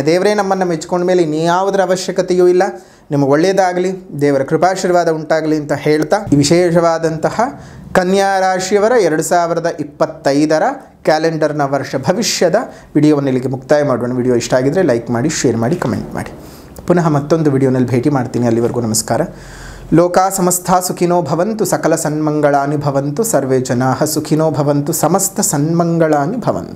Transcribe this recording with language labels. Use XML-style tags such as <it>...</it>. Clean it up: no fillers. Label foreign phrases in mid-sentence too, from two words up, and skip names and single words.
<kn>ದೇವರೇ ನಮ್ಮನ್ನು ಮೆಚ್ಕೊಂಡ ಮೇಲೆ ಇನ್ಯಾವುದರ ಅವಶ್ಯಕತೆಯೂ ಇಲ್ಲ. ನಿಮಗೆ ಒಳ್ಳೆಯದಾಗಲಿ, ದೇವರ ಕೃಪಾಶೀರ್ವಾದ ಉಂಟಾಗಲಿ ಅಂತ ಹೇಳ್ತಾ, ಈ ವಿಶೇಷವಾದಂತಹ ಕನ್ಯಾ ರಾಶಿಯವರ 2025 ಕ್ಯಾಲೆಂಡರ್ನ ವರ್ಷ ಭವಿಷ್ಯದ ವಿಡಿಯೋವನ್ನು ಇಲ್ಲಿಗೆ ಮುಕ್ತಾಯ ಮಾಡೋಣ. ವಿಡಿಯೋ ಇಷ್ಟ ಆಗಿದ್ದರೆ ಲೈಕ್ ಮಾಡಿ, ಶೇರ್ ಮಾಡಿ, ಕಮೆಂಟ್ ಮಾಡಿ. ಪುನಃ ಮತ್ತೊಂದು ವಿಡಿಯೋನಲ್ಲಿ ಭೇಟಿ ಮಾಡ್ತೀನಿ. ಅಲ್ಲಿವರೆಗೂ ನಮಸ್ಕಾರ.</kn> <sa>ಲೋಕಾ ಸಮಸ್ತ ಸುಖಿನೋ ಭವಂತು, ಸಕಲ ಸನ್ಮಂಗಳಾನಿ ಭವಂತು, ಸರ್ವೇ ಜನಾಃ ಸುಖಿನೋ ಭವಂತು, ಸಮಸ್ತ ಸನ್ಮಂಗಳಾನಿ ಭವಂತು.</sa>